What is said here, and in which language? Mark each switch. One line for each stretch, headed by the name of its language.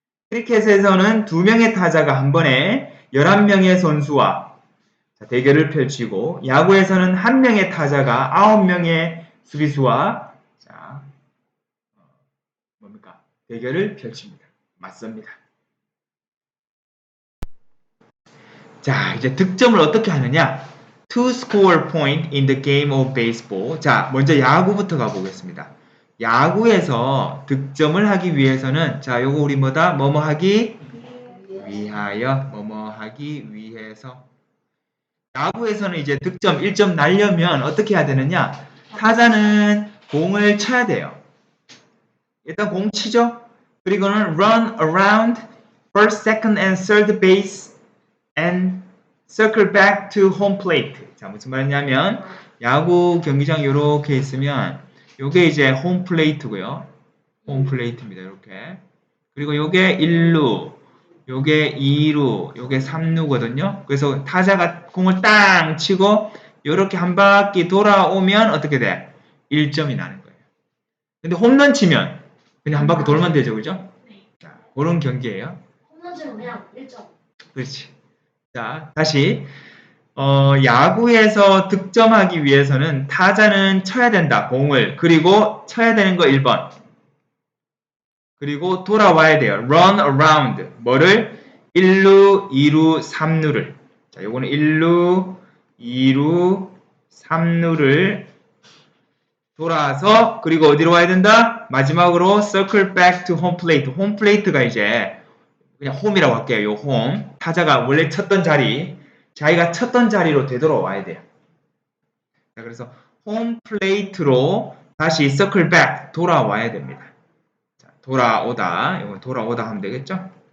Korean: 크리켓에서는 2명의 타자가 한 번에 11명의 선수와 대결을 펼치고 야구에서는 1명의 타자가 9명의 수비수와 대결을 펼칩니다. 맞습니다. 자, 이제 득점을 어떻게 하느냐?
English: To score point in the game of baseball.
Korean: 자, 먼저 야구부터 가보겠습니다. 야구에서 득점을 하기 위해서는 자, 요거 우리 뭐다? 뭐뭐 하기 위하여, 뭐뭐 하기 위해서. 야구에서는 이제 득점 1점 날려면 어떻게 해야 되느냐? 타자는 공을 쳐야 돼요. 일단 공 치죠? 그리고는
English: run around first, second, and third base and circle back to home plate.
Korean: 자, 무슨 말이냐면 야구 경기장 이렇게 있으면 요게 이제 홈 플레이트고요. 홈 플레이트입니다. 이렇게. 그리고 요게 1루, 요게 2루, 요게 3루거든요. 그래서 타자가 공을 땅 치고 요렇게 한 바퀴 돌아오면 어떻게 돼? 1점이 나는 거예요. 근데 홈런 치면 그냥 한 바퀴 돌면 되죠. 그죠? 자, 그런 경기예요. 홈런 치면 그냥 1점. 그렇지. 자, 다시 야구에서 득점하기 위해서는 타자는 쳐야 된다. 공을. 그리고 쳐야 되는 거 1번. 그리고 돌아와야 돼요.
English: run around.
Korean: 뭐를? 1루, 2루, 3루를. 자, 요거는 1루, 2루, 3루를 돌아서 그리고 어디로 와야 된다? 마지막으로
English: circle back to home plate.
Korean: 홈 플레이트가 이제 그냥 홈이라고 할게요. 요 홈. 타자가 원래 쳤던 자리, 자기가 쳤던 자리로 되돌아와야 돼요. 자, 그래서 홈 플레이트로 다시 circle back 돌아와야 됩니다. 자, 돌아오다. 이거 돌아오다 하면 되겠죠?